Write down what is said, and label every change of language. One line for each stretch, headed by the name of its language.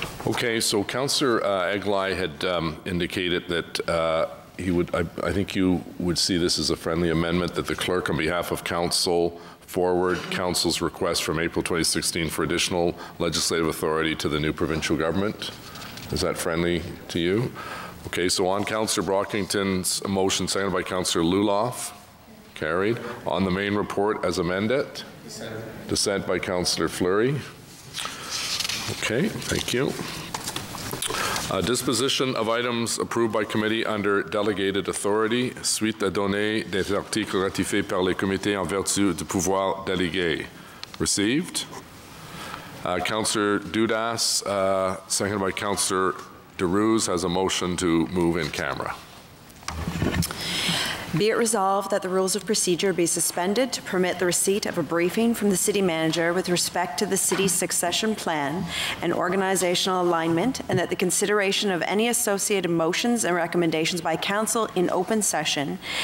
English: Okay, so Councillor Eglai had indicated that he would, I think you would see this as a friendly amendment, that the clerk on behalf of council forward council's request from April 2016 for additional legislative authority to the new provincial government. Is that friendly to you? Okay, so on Councillor Brockington's motion, seconded by Councillor Luloff. Carried. On the main report as amended. Dissent by Councillor Fleury. Okay, thank you. Disposition of items approved by committee under delegated authority,
French: suite à donner des articles ratifiés par les comités en vertu du pouvoir délégué.
English: Received. Councillor Dudas, seconded by Councillor DeRuse, has a motion to move in camera. Be it resolved that the rules of procedure be suspended to permit the receipt of a briefing from the city manager with respect to the city's succession plan and organizational alignment, and that the consideration of any associated motions and recommendations by council in open session,